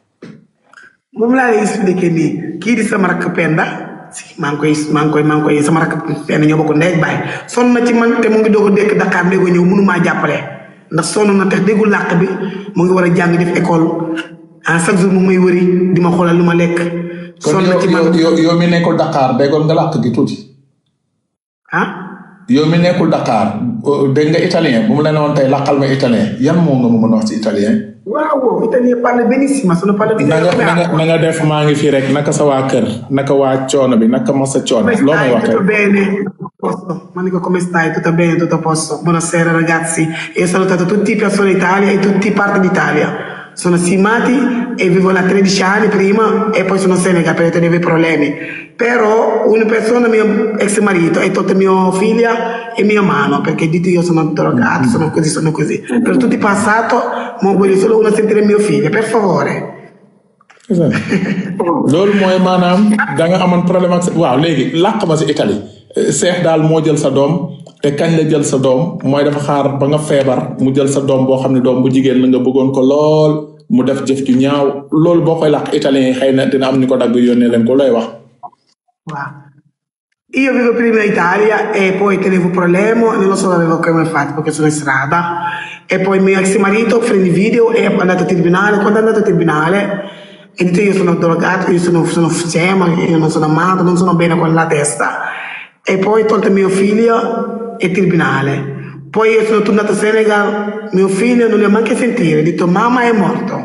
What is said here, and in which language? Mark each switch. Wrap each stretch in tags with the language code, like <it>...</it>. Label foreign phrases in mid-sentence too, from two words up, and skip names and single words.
<wo>moom laa lay expliqué nii kii di sama rakk Penda si maa ngi koy sama rakk fenn ñoo bokk ndey ak baay sonn na ci man te mu ngi doog a dekk Dakar léegi ñëw mënumaa jàppale ndax sonn na te déggul làkk bi mu ngi war a jàng def</wo> <fr>école chaque jour</fr> <wo>mu may wëri di ma xoolal lu ma lekk. sonn na ci man yow mi nekkul Dakar déggoon nga làkk gi tuuti. yow mi nekkul Dakar dégg nga italien bu mu la ne woon tey làkkal ma italien yan moo nga mu mën a wax ci italien.</wo> <it>waaw italien parle benissimo sono parle</it> <wo>na nga def maa ngi fi rek naka sa waa kër naka waa coono bi naka ma sa coono loo may wax</wo> <it>tutto bene ma dico come stai tutto bene tutto a posto buonasera ragazzi io ho salutato tutti i persone d'Italia e tutti parte d'Italia sono Simati e vivo là 13 anni prima e poi sono Senegal perché tenevo i problemi però una persona mio ex marito è tolto mia figlia e mia mano perché dite io sono drogato sono così per tutti passato ma voglio solo una sentire mio figlio per favore.</it> <wo>loolu mooy maanaam da nga amoon problème ak waaw léegi làq ma si Italie seex daal moo jël sa doom te kañ la jël sa doom mooy dafa xaar ba nga feebar mu jël sa doom boo xam ne doom bu jigéen la nga bëggoon ko lool mu def jëf ju ñaaw loolu boo koy làq italien yi xëy na dina am ñu ko dagg yónnee leen ko looy wax.</wo> <en>Wow.</en> <it>Io vivo prima in Italia e poi tenevo un problema e non lo so avevo come fatto perché sono in strada e poi mio ex marito prende video e è andato a tribunale quando è andato a tribunale e detto io sono drogato io sono scema io non sono amato non sono bene con la testa e poi tolto mio figlio e tribunale poi io sono tornato a Senegal mio figlio non li ho manco sentire ho detto mamma è morto.</it>